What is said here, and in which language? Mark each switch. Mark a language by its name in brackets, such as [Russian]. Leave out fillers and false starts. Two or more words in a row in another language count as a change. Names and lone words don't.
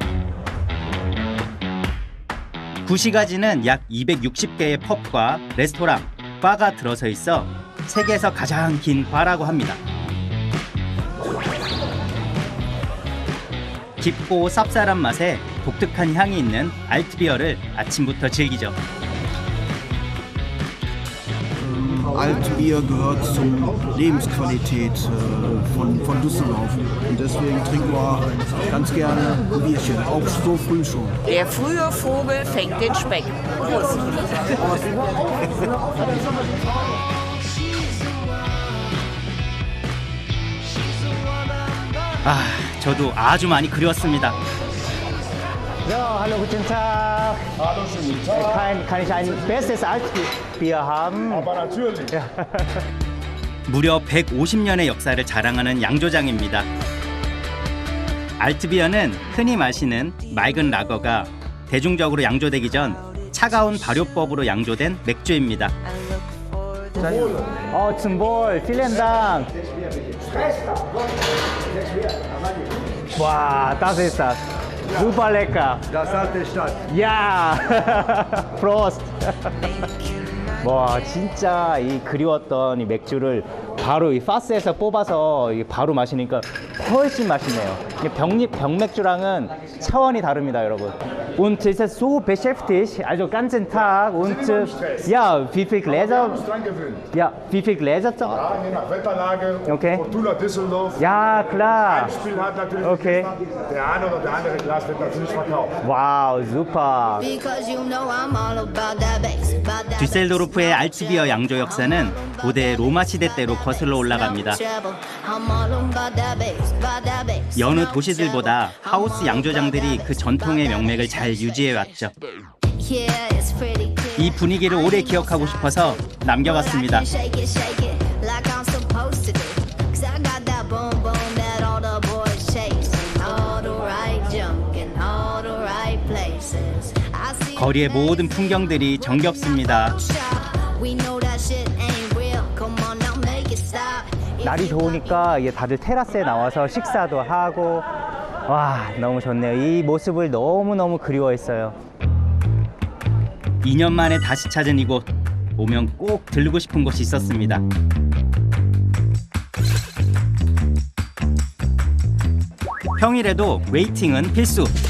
[Korean] 구시가지는 약 260개의 펍과 레스토랑, 바가 들어서 있어 세계에서 가장 긴 바라고 합니다. 깊고 쌉쌀한 맛에 독특한 향이 있는 알트비어를 아침부터 즐기죠. [German] Altbier gehört zur Lebensqualität von Düsseldorf. Und deswegen trinken wir ganz gerne ein Bierchen, auch so früh schon. Der frühe Vogel fängt den Speck. Prost. [Korean] 아, 저도 아주 많이 그리웠습니다. [German] Ja, hallo, guten Tag. Hallo, schönen Tag. Kann ich ein bestes Altbier haben. Aber natürlich. [Korean] 무려 150년의 역사를 자랑하는 양조장입니다. 알트비어는 흔히 마시는 맑은 라거가 대중적으로 양조되기 전 차가운 발효법으로 양조된 맥주입니다. [German] Zum Wohl, vielen Dank. Wow, das ist das. Super lecker. Das hat die Stadt. Ja, Prost. [Korean] 와, 진짜 이 그리웠던 이 맥주를 바로 이 파스에서 뽑아서 바로 마시니까 훨씬 맛있네요. 병맥주랑은 차원이 다릅니다, 여러분. [German] Und ist es so beschäftigt, also ganzen Tag und ja, wie viel Gläser? Dran gewöhnt. Ja, wie viel Gläser? Ja, je nach Wetterlage. Okay. Fortuna Düsseldorf. Ja, klar. Ein Spiel hat natürlich Okay. der eine oder der andere Glas wird natürlich verkauft. Wow, super. [English] Because you know I'm all about that bass, about that [Korean] dü셀도르프의 알츠비어 양조 역사는 고대 로마 시대 때로 거슬러 올라갑니다. [English] I'm all about that bass, about that bass. [Korean] 여느 도시들보다 하우스 양조장들이 그 전통의 명맥을 잘 유지해왔죠. [English] Yeah, it's pretty clear. [Korean] 이 분위기를 오래 기억하고 싶어서 남겨봤습니다. [English] Shake it like I'm supposed to do. 'Cause I got that boom boom that all the boys chase. All the right junk in all the right places. I see [Korean] 거리의 모든 풍경들이 정겹습니다. [English] we know that shit ain't real. Come on now, make it stop. [Korean] 날이 좋으니까 이게 다들 테라스에 나와서 식사도 하고 와, 너무 좋네요. 이 모습을 너무너무 그리워했어요. 2년 만에 다시 찾은 이곳, 오면 꼭 들르고 싶은 곳이 있었습니다. 평일에도 웨이팅은 필수.